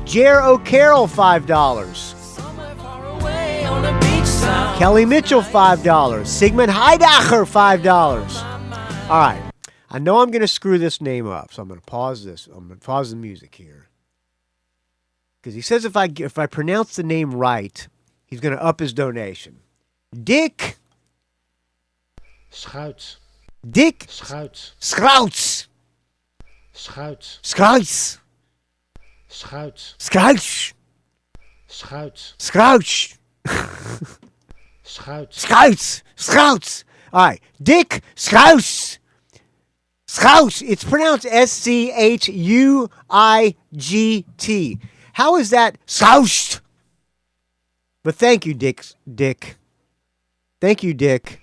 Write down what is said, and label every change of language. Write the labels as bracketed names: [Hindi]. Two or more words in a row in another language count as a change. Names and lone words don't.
[English] Jer O'Carroll, $5. Kelly Mitchell, $5. Sigmund Heidacher, $5. All right. I know I'm going to screw this name up, so I'm going to pause this. I'm going to pause the music here. Because he says if I pronounce the name right, he's going to up his donation. Dick Schuits. Dick Schuits. Schouts. Schuits. Schouts. Schuits. Schouts. Schuits. Schouts. Schuits. Scouts. All right. Dick Scouts. Scouts. It's pronounced Schuigt. How is that Scouts? But thank you, Dick. Thank you, Dick,